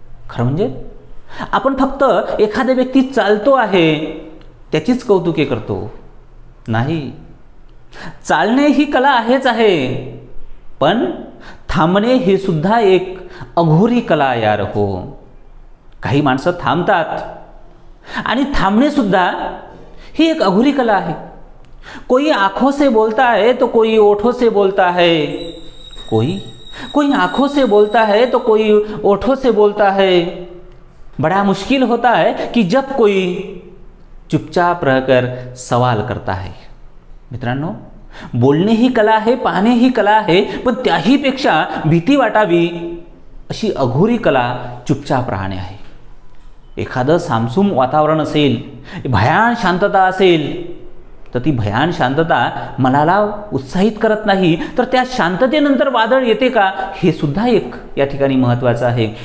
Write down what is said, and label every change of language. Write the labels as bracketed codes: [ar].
[mr] खरं म्हणजे आपण फक्त एखाद्या व्यक्ती चालतो आहे त्याचीच कौतुके करतो नाही. चालणे ही कला आहेच आहे, पण थांबणे हे सुद्धा एक अघोरी कला यार हो. काही माणसं थांबतात आणि थांबणे सुद्धा ही एक अघोरी कला आहे. [hi] कोई आंखों से बोलता है तो कोई ओठों से बोलता है, कोई आंखों से बोलता है तो कोई ओठों से बोलता है. बड़ा मुश्किल होता है कि जब कोई चुपचाप रहकर सवाल करता है. [mr] मित्रांनो, बोलणे ही कला आहे, पाहणे ही कला आहे, पण त्याही पेक्षा भीती वाटावी अशी अघोरी कला चुपचाप राहणे आहे. एखादं सामसूम वातावरण असेल, भयान शांतता असेल, तर ती भयान शांतता मनाला उत्साहित करत नाही, तर त्या शांततेनंतर वादळ येते का हे सुद्धा एक या ठिकाणी महत्त्वाचं आहे.